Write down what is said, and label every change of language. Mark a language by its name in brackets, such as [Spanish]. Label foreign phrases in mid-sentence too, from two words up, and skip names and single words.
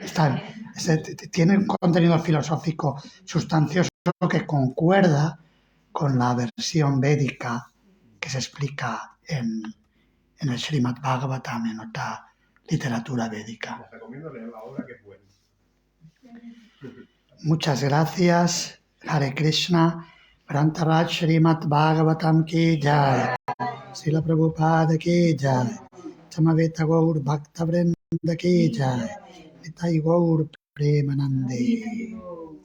[Spanish] Tiene un contenido filosófico sustancioso que concuerda con la versión védica que se explica en el Srimad Bhagavatam, en otra literatura védica. Les recomiendo leer la obra, que es buena. Muchas gracias. Hare Krishna. [Hindi] प्रान्तराज श्रीमद् भागवतम् की जय. श्रील प्रभुपाद की जय। समवेत गौर भक्त वृन्द की जय. निताई गौर प्रेमानन्दे.